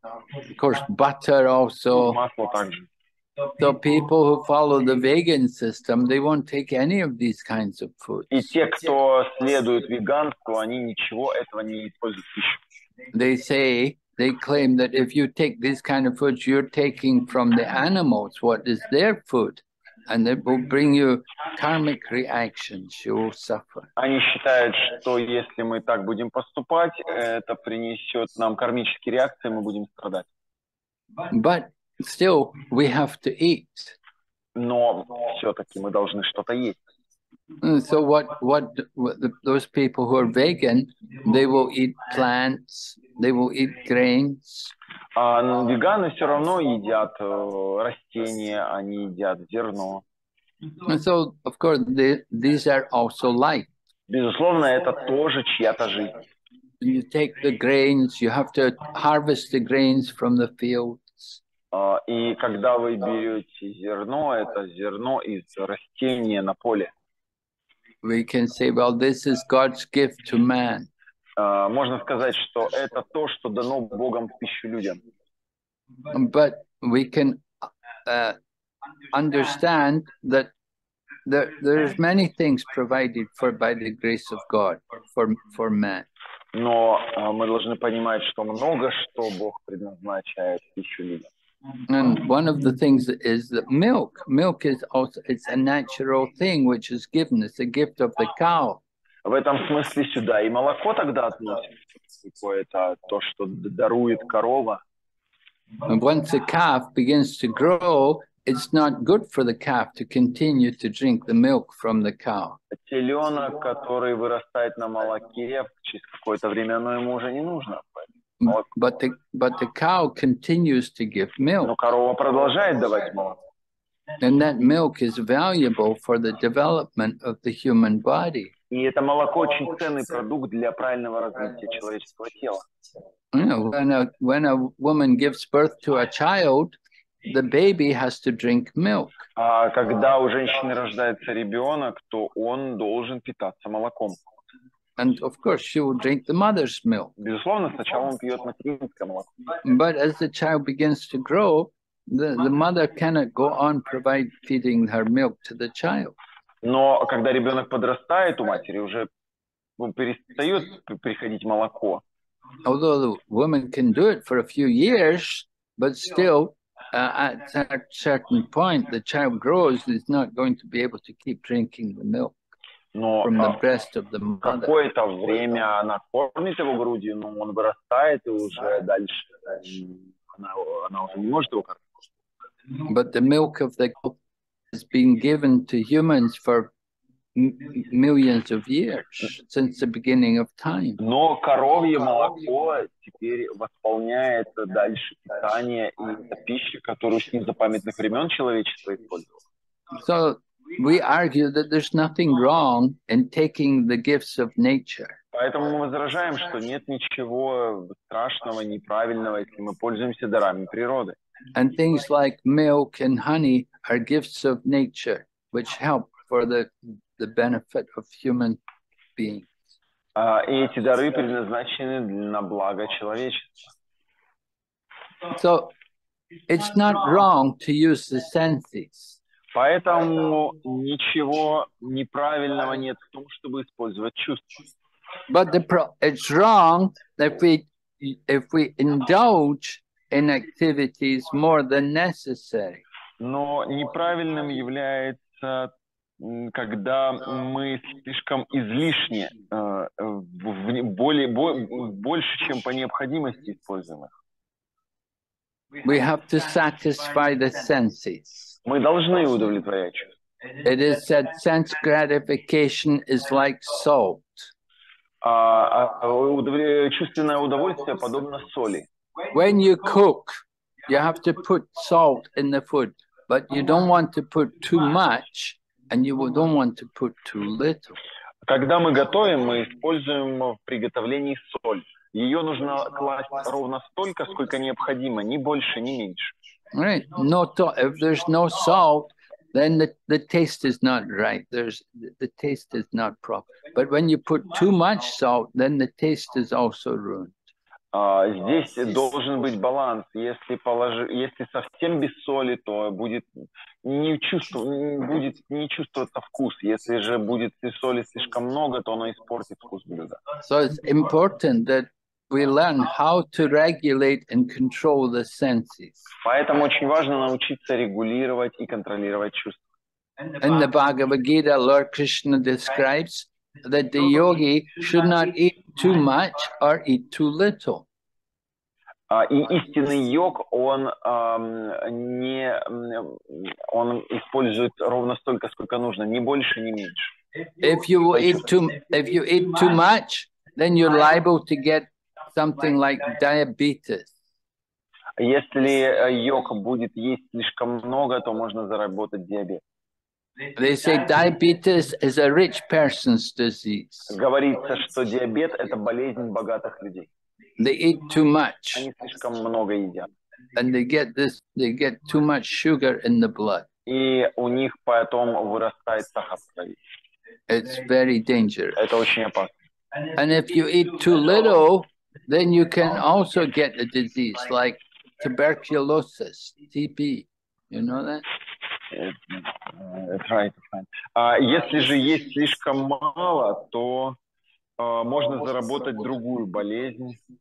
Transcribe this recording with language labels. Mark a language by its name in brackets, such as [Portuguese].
[English] Of course, butter also. [Russian] Масло также. [English] So people who follow the vegan system, they won't take any of these kinds of foods. [Russian] И те, кто следует веганству, они ничего этого не используют в пищу. [English] They claim that if you take this kind of foods, you're taking from the animals what is their food, and it will bring you karmic reactions. You will suffer. [Russian] Они считают, что если мы так будем поступать, это принесет нам кармические реакции, мы будем страдать. [English] But still, we have to eat. [Russian] Но все-таки мы должны что-то есть. [English] So those people who are vegan, they will eat plants, they will eat grains. [Russian] Но веганы все равно едят растения, они едят зерно. [English] And so, of course, these are also life. [Russian] Безусловно, это тоже чья-то жизнь. [English] You take the grains, you have to harvest the grains from the fields. [Russian] И когда вы берете зерно, это зерно из растения на поле. [English] We can say, well, this is God's gift to man. [Russian] Можно сказать, что это то, что дано Богом в пищу людям. [English] But we can understand that there's many things provided for by the grace of God for man. [Russian] Но мы должны понимать, что много что Бог предназначает в пищу людям. [English] And one of the things is that milk is also, it's a natural thing which is given. It's a gift of the cow. [Russian] В этом смысле сюда и молоко тогда относится. Это то, что дарует корова. [English] And once the calf begins to grow, it's not good for the calf to continue to drink the milk from the cow. [Russian] Теленок, который вырастает на молоке, через какое-то время оно ему уже не нужно. [English] But the cow continues to give milk. [Russian] Но корова продолжает давать молоко. [English] And that milk is valuable for the development of the human body. [Russian] И это молоко очень ценный продукт для правильного развития человеческого тела. [English] You know, when a woman gives birth to a child, the baby has to drink milk. [Russian] А когда у женщины рождается ребенок, то он должен питаться молоком. [English] And of course, she will drink the mother's milk. [Russian] Безусловно, сначала он пьет материнское молоко. [English] But as the child begins to grow, the mother cannot go on feeding her milk to the child. [Russian] Но когда ребенок подрастает, у матери уже перестает приходить молоко. [English] Although the woman can do it for a few years, but still, at a certain point, the child grows, is not going to be able to keep drinking the milk from the breast of the mother. [Russian] Какое-то время она кормит его грудью, но он вырастает, и уже дальше она уже не может его кормить. [English] But the milk of the cow has been given to humans for millions of years, since the beginning of time. [Russian] Но коровье молоко теперь восполняет дальше питание, и это пища, которую с незапамятных времен человечество использовало. [English] So we argue that there's nothing wrong in taking the gifts of nature. [Russian] Поэтому мы возражаем, что нет ничего страшного, неправильного, если мы пользуемся дарами природы. [English] And things like milk and honey are gifts of nature, which help for the benefit of human beings. [Russian] И эти дары предназначены на благо человечества. [English] So it's not wrong to use the senses. [Russian] Поэтому ничего неправильного нет в том, чтобы использовать чувства. [English] But it's wrong if we indulge in activities more than necessary. [Russian] Но неправильным является когда мы слишком излишне, больше, чем по необходимости используем их. [English] We have to satisfy the senses. [Russian] Мы должны удовлетворять чувства. [English] It is said sense gratification is like salt. [Russian] Чувственное удовольствие подобно соли. [English] When you cook, you have to put salt in the food, but you don't want to put too much and you don't want to put too little. [Russian] Когда мы готовим, мы используем в приготовлении соль. Ее нужно класть ровно столько, сколько необходимо, ни больше, ни меньше. [English] Right. If there's no salt, then the taste is not right. The taste is not proper. But when you put too much salt, then the taste is also ruined. [Russian] Здесь должен быть баланс. Если совсем без соли, то будет не чувствоваться вкус. Если же будет соли слишком много, то оно испортит вкус блюда. [English] So it's important that we learn how to regulate and control the senses. [Russian] Поэтому очень важно научиться регулировать и контролировать чувства. [English] In the Bhagavad Gita, Lord Krishna describes that the yogi should not eat too much or eat too little. [Russian] И истинный йог, он использует ровно столько, сколько нужно, ни больше, ни меньше. [English] If you eat too much, then you're liable to get something like diabetes. [Russian] Если йог будет есть слишком много, то можно заработать диабет. [English] They say diabetes is a rich person's disease. [Russian] Говорится, что диабет – это болезнь богатых людей. [English] They eat too much. [Russian] Они слишком много едят. [English] And they get too much sugar in the blood. [Russian] И у них потом вырастает сахар в крови. [English] It's very dangerous. [Russian] Это очень опасно. [English] And if you eat too little, then you can also get a disease like tuberculosis, TB. You know that? That's right. [Russian] Если же есть слишком мало, то можно заработать другую болезнь.